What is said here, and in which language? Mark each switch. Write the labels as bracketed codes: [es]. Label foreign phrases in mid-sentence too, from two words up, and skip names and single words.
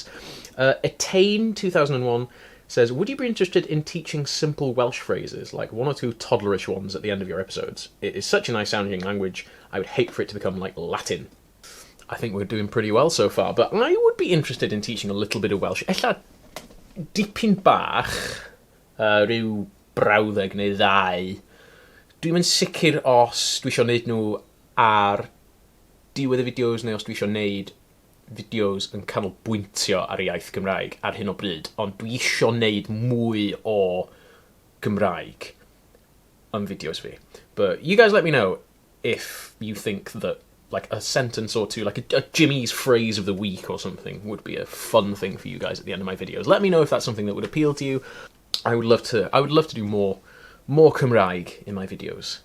[en] Attain 2001 says, would you be interested in teaching simple Welsh phrases, like 1 or 2 toddlerish ones at the end of your episodes? It is such a nice sounding language, I would hate for it to become like Latin. I think we're doing pretty well so far, but I would be interested in teaching a little bit of Welsh. [cy] Ella dipyn bach, ryw brawddeg neu 2. Dwi'm yn sicr os dwi isio wneud nhw ar diwedd y fideos neu os dwi isio wneud fideos yn canolbwyntio ar iaith Gymraeg ar hyn o bryd, ond dwi isio wneud mwy o Gymraeg yn fideos fi. [en] But you guys let me know if you think that like a sentence or 2, like a Jimmy's phrase of the week or something would be a fun thing for you guys at the end of my videos. Let me know if that's something that would appeal to you. I would love to do more Cymraeg in my videos.